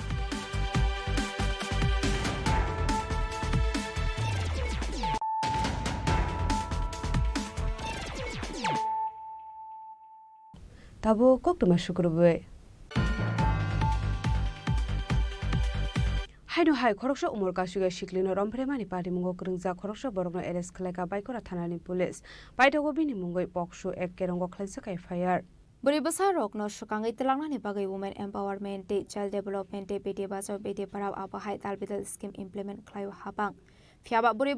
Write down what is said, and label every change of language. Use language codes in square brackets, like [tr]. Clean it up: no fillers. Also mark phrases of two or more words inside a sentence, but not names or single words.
[trp] Tabo Koktuma Shukurube Haino Hai Khoroksa Umur Kashuga Shiklino Rompremani Party Mungo Krungza Khoroksa Borogno Eres Kleka Baikora Thanani Police Baitago Bini Mungoi Pokshu Ek Kerongo Khlaisakai Fire Buri besar rokno sukangai telangna bagai [en] women empowerment child development [hi] bete bachao bete parau [trp] abahai talbital [en] scheme implement [trp] khlaio habang fiaba buri